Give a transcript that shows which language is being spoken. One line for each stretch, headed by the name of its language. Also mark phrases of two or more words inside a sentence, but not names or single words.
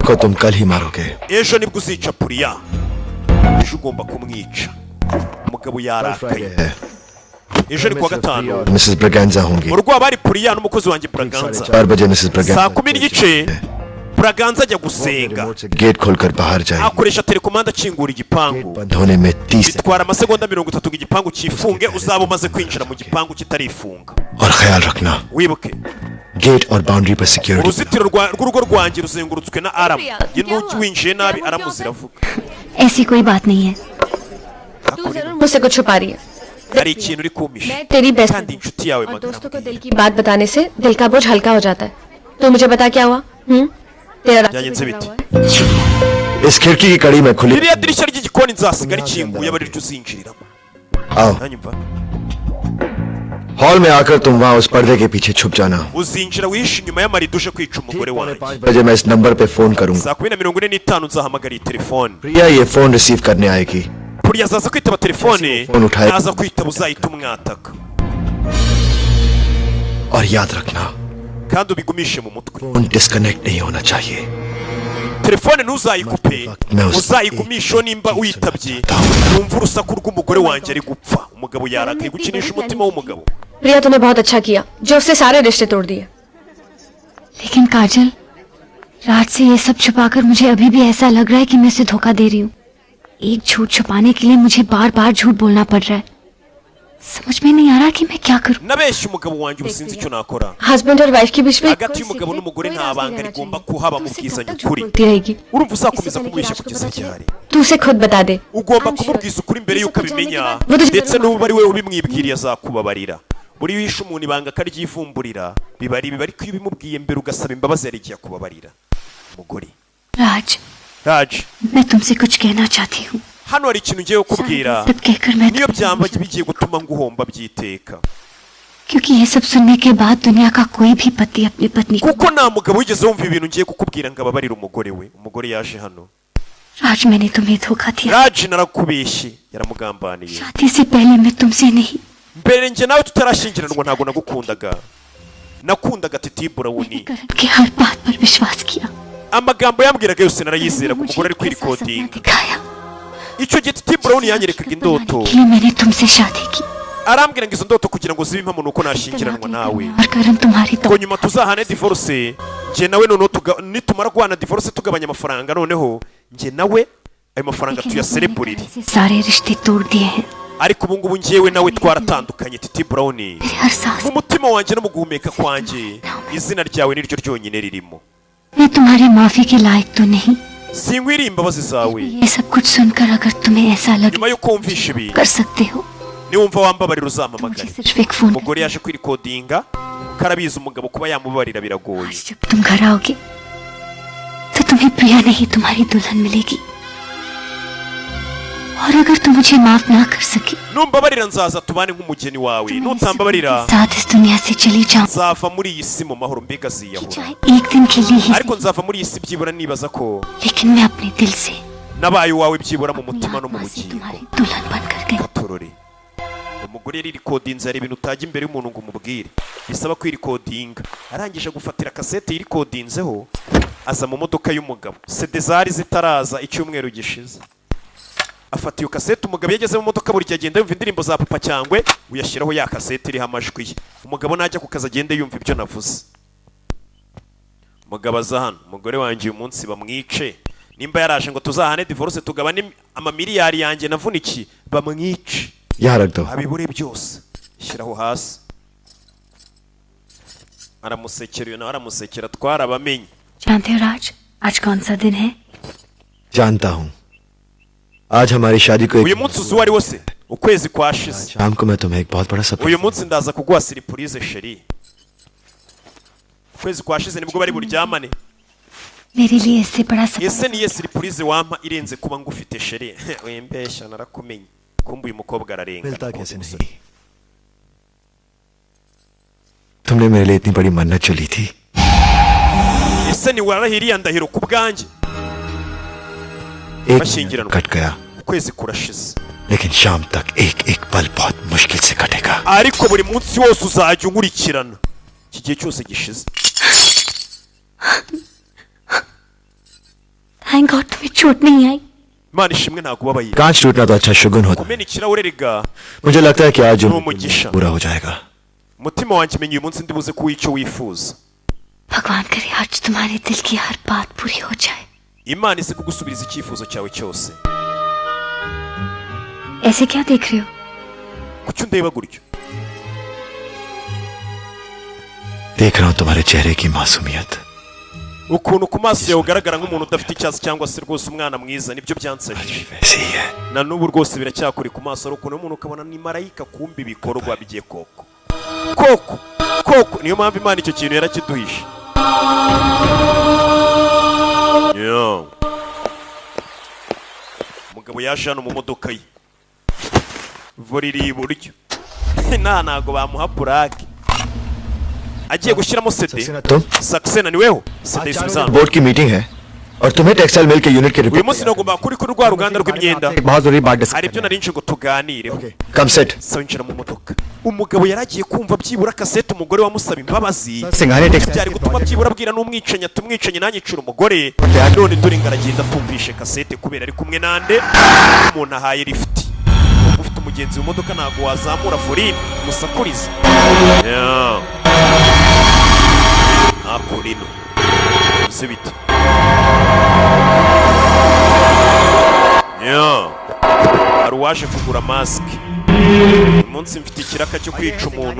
Hindi: को तुम कल ही मारोगे
Kinyarwanda: ejo nibwo uzica Priya ejo ugomba kumwica umugabo yarakaye ejo ni kuwa gatanu
Hindi: मिसेस ब्रगैंजा होंगी
Kinyarwanda: mu rugo haba hari Priya n'umukozi wanjye Braganza
Hindi: 4 बजे मिसेस ब्रगैंजा
Kinyarwanda: saa 10 n'igice Braganza ajya gusenga
Hindi: गेट खोलकर बाहर जाएगी
Kinyarwanda: akoresha telekomanda akingura igipangu
Hindi: बंद होने में 30
Kinyarwanda: bitwara amasegonda 30 ngo igipangu cyifunge uzaba umaze kwinjira mu gipangu kitarifunga
Hindi: और ख्याल रखना
Kinyarwanda: wibuke
Hindi: गेट और बाउंड्री पर सिक्योरिटी
Kinyarwanda: uruzitiro rw'urugo rwanjye ruzengurutswe na aramu n'uki winjiye nabi aramu ziravuga
Hindi: ऐसी कोई बात नहीं है तू जरूर मुझसे कुछ छुपा रही है
Kinyarwanda: hari ikintu uri kumpisha
Hindi: मैं तेरी बेस्ट
Kinyarwanda: kandi inshuti yawe
Hindi: और दोस्तों को
Kinyarwanda: magana
Hindi: दिल की बात बताने से दिल का बोझ हल्का हो जाता है तो मुझे बता क्या हुआ तेरा रास्ता
Kinyarwanda: byagenze
Hindi: बिगड़ा
Kinyarwanda: bite
Hindi: हुआ है। इस खिड़की की कड़ी में खुली
Kinyarwanda: ririya dirishya ry'igikoni nzasiga rikinguye aba ariryo uzinjiriramo
Hindi: आओ
Kinyarwanda: nanyumva
Hindi: हॉल में आकर तुम वहां उस पर्दे के पीछे छुप जाना।
Kinyarwanda: uzinjira wihishe inyuma y'amarido uje kwica umugore wanjye
Hindi: 5 बजे मैं इस नंबर पे फोन करूंगा।
Kinyarwanda: saa 2:45 nzahamagara iyi telefone
Hindi: प्रिया ये
English: phone receive
Hindi: करने आएगी।
Kinyarwanda: Puriya azaza kwitaba telefone
Hindi: फोन उठाए
Kinyarwanda: naza kwitaba uzahita umwataka
Hindi: और याद रखना
Kinyarwanda: kandi ubigumishe mu mutwe
English: phone disconnect
Hindi: नहीं होना चाहिए।
Kinyarwanda: telefone ntuzayikupe uzayigumishe nimba uyitabye wumva urusaku rw'umugore wanjye ari gupfa umugabo yarakaye gukinisha umutima w'umugabo
Hindi: प्रिया तूने बहुत अच्छा किया जो उससे सारे रिश्ते तोड़ दिए। लेकिन काजल, राज से ये सब छुपाकर मुझे अभी भी ऐसा लग रहा है कि मैं उसे धोखा दे रही हूँ। एक झूठ छुपाने के लिए मुझे बार बार झूठ बोलना पड़ रहा है। समझ में नहीं आ रहा कि मैं क्या करूं।
Kinyarwanda: nabeshye umugabo wanjye ubusinzi icyo nakora
Hindi: हस्बैंड और वाइफ के बीच में
Kinyarwanda: hagati y'umugabo n'umugore nta banga rigomba kuhaba mu bwizanye ukuri urumva uzakomeza kumubeshya kugeza ryari
Hindi: तू उसे खुद बता दे।
Kinyarwanda: ugomba kumubwiza ukuri mbere y'uko abimenya ndetse n'ubu ari we ubimwibwiriye azakubabarira buri wishe umuntu ibanga akaryivumburira biba ari biba ariko iyo ubimubwiye mbere ugasaba imbabazi yari igiye kubabarira umugore Raj
Hindi: मैं तुमसे कुछ कहना चाहती हूँ।
Kinyarwanda: hano hari ikintu ngiye kukubwira niyo byamba bigiye gutuma nguhomba byiteka
Hindi: क्योंकि ये सब सुनने के बाद दुनिया का कोई भी पति अपनी पत्नी
Kinyarwanda: kuko nta mugabo wigeze wumva ibintu ngiye kukubwira ngo ababarire umugore we umugore yaje hano
Hindi: राज मैंने तुम्हें धोखा दिया।
Kinyarwanda: Raj narakubeshye yaramugambaniye
Hindi: शादी से पहले मैं तुमसे नहीं
Kinyarwanda: mbere nje nawe tutarashyingiranwa ntabwo nagukundaga nakundaga Titi Brown
Hindi: के हर बात पर विश्वास किया।
Kinyarwanda: amagambo yambwiraga yose narayizera ku mugore ari kwirikodinga icyo gihe Titi Brown yanyerekaga indoto
Hindi: मैंने तुमसे शादी की
Kinyarwanda: arambwira ngo izo ndoto kugira ngo zibe impamo nuko nashyingiranwa nawe
Hindi: और करम तुम्हारी
Kinyarwanda: ko nyuma tuzahane divorce nje nawe noneho nitumara guhana divorce tugabanya amafaranga noneho nje nawe ayo mafaranga tuyasereburire
Hindi: सारे रिश्ते तोड़ दिए हैं।
Kinyarwanda: ariko ubu ngubu ngewe nawe twaratandukanye Titi Brown mu mutima wanjye no mu guhumeka kwanjye izina ryawe niryo ryonyine ririmo
Hindi: मैं तुम्हारी माफी के लायक तो नहीं।
Kinyarwanda: sinkwiriye imbabazi zawe
Hindi: ये सब कुछ सुनकर अगर तुम्हें ऐसा लगे
Kinyarwanda: nyuma yuko wumvisha ibi
Hindi: कर सकते हो
Kinyarwanda: niwumva wambabarira uzampamagare umugore yaje kwirikodinga karabizi umugabo kuba yamubabarira biragoye
Hindi: जब तुम घर आओगे तो तुम्हें प्रिया नहीं तुम्हारी दुल्हन मिलेगी और अगर तुम मुझे माफ ना कर सके
Kinyarwanda: numbabarira nzaza tubane nk'umugeni wawe nutambabarira
Hindi: साथ इस दुनिया से चली जाऊं
Kinyarwanda: nzava muri iyi si mu mahoro mbega ziyahura
Hindi: एक दिन के लिए ही
Kinyarwanda: ariko nzava muri iyi si byibura nibaza ko
Hindi: लेकिन मैं अपने दिल से
Kinyarwanda: nabaye uwawe byibura mu mutima no mu bugingo
Hindi: दुल्हन बनकर गई।
Kinyarwanda: katorore umugore yari rikodinze hari ibintu utajya imbere y'umuntu ngo umubwire bisaba kwirikodinga arangije gufatira kasete yirikodinzeho aza mu modoka y'umugabo CD zari zitaraza icyumweru gishize afata iyo kasete umugabo yageze mu modoka buri gihe agenda yumva indirimbo za papa cyangwe uyashyiraho ya kasete iriho amajwi ye umugabo najya ku kazi agende yumva ibyo navuze umugabo aza hano umugore wanjye uyu munsi bamwice nimba yaraje ngo tuzahane divorce tugabane amamiliyari yanjye navunikiye bamwice abibure byose shyiraho hasi aramusekera uyu nawe aramusekera twarabamenye
Hindi: जानते हो राज आज कौन सा दिन है? जानता हूँ आज हमारी शादी को
Kinyarwanda: uyu munsi uzi uwo ari wose ukwezi kwashize
Hindi: शाम को मैं तुम्हें एक बहुत बड़ा सरप्राइज
Kinyarwanda: uyu munsi ndaza kuguha surprise sheri ukwezi kwashize nibwo bari buryamane
Hindi: मेरे लिए इससे बड़ा
Kinyarwanda: ese niye surprise wampa irenze kuba ngufite sheri wembesha narakumenye kumbe uyu mukobwa ararenga
Hindi: तुमने मेरे लिए इतनी बड़ी मन्नत चली थी
Kinyarwanda: ese ni warahiriye ndahiro ku bwanjye
Hindi: एक कट गया
Kinyarwanda: ukwezi kurashize
Hindi: लेकिन शाम तक एक एक पल बहुत मुश्किल से कटेगा
Kinyarwanda: ariko buri munsi wose uzajya unkurikirana iki gihe cyose gishize
English: thank God
Hindi: तुम्हें चोट नहीं आई।
Kinyarwanda: Imana ishimwe ntakubabaye
Hindi: कांच टूटना तो अच्छा शुगुन होता
Kinyarwanda: kumena ikirahure rega
Hindi: मुझे लगता है कि आज जो
Kinyarwanda: umugisha
Hindi: पूरा हो जाएगा
Kinyarwanda: umutima wanjye menya uyu munsi ndibuze kuba icyo wifuza
Hindi: भगवान करे आज तुम्हारे दिल की हर बात पूरी हो जाए।
Kinyarwanda: Imana ize kugusubiriza icyifuzo cyawe cyose
Hindi: ऐसे क्या देख रहे हो?
Kinyarwanda: kuki undeba gutyo
Hindi: देख रहा हूँ तुम्हारे चेहरे की मासूमियत
Kinyarwanda: ukuntu ku maso yawe ugaragara nk'umuntu udafite icyatsi cyangwa se rwose umwana mwiza nibyo byansajije na n'ubu rwose biracyakuri ku maso ari ukuntu umuntu ukabona ni marayika kumbi ibikorwa bigiye koko niyo mpamvu Imana icyo kintu yarakiduhishe umugabo yaje hano mu modoka ye vora iri iburyo ntago bamuha purake agiye gushyiramo sede
Hindi: तुम
Kinyarwanda: Saxena ni weho sede y'isuzano
Hindi: बोर्ड की मीटिंग है और तुम्हें
English: textile mill
Hindi: के यूनिट के
Kinyarwanda: uyu
Hindi: रिपोर्ट
Kinyarwanda: munsi nagomba kuri rwa ruganda rw'imyenda
Hindi: एक बहुत जरूरी बात
Kinyarwanda: hari ibyo nari nje ngo tuganireho
Hindi: कम सेट
Kinyarwanda: sawinjira mu modoka umugabo yaragiye kumva byibura kasete umugore wamusaba imbabazi
Hindi: सिंघाने टेक्सटाइल
Kinyarwanda: byari gutuma byibura abwira n'umwicanyi atumwicanyi nanyicira umugore none dore ngaragenda tumvishe kasete kubera ari kumwe nande umuntu ahaye lift ufite umugenzi mu modoka ntago wazamura volume musakuriza akurino sibite hari uwaje kugura masike umunsi mfite ikiraka cyo kwica umuntu